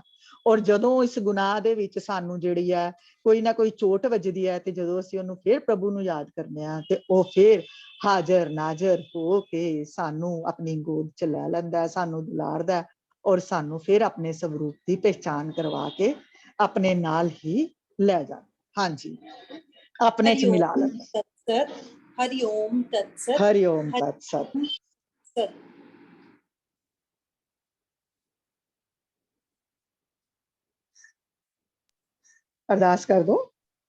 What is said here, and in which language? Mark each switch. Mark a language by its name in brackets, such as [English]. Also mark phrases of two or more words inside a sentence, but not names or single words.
[Punjabi] ਔਰ ਜਦੋਂ ਇਸ ਗੁਨਾਹ ਦੇ ਵਿੱਚ ਸਾਨੂੰ ਜਿਹੜੀ ਹੈ ਕੋਈ ਨਾ ਕੋਈ ਚੋਟ ਵੱਜਦੀ ਹੈ, ਤੇ ਜਦੋਂ ਅਸੀਂ ਉਹਨੂੰ ਫਿਰ ਪ੍ਰਭੂ ਨੂੰ ਯਾਦ ਕਰਨੇ ਆ, ਤੇ ਉਹ ਫਿਰ ਹਾਜ਼ਰ ਨਾਜ਼ਰ ਹੋ ਕੇ ਸਾਨੂੰ ਆਪਣੀ ਗੋਦ 'ਚ ਲੈ ਲੈਂਦਾ, ਸਾਨੂੰ ਦੁਲਾਰਦਾ ਔਰ ਸਾਨੂੰ ਫਿਰ ਆਪਣੇ ਸਵਰੂਪ ਦੀ ਪਹਿਚਾਨ ਕਰਵਾ ਕੇ ਆਪਣੇ ਨਾਲ ਹੀ ਲੈ ਜਾਂਦਾ। ਹਾਂਜੀ, ਆਪਣੇ 'ਚ ਮਿਲਾ ਲੈਂਦਾ। [Sanskrit] हरि ओम तत्सत। हरि ओम तत्सत। [Hindi] अरदास कर दो।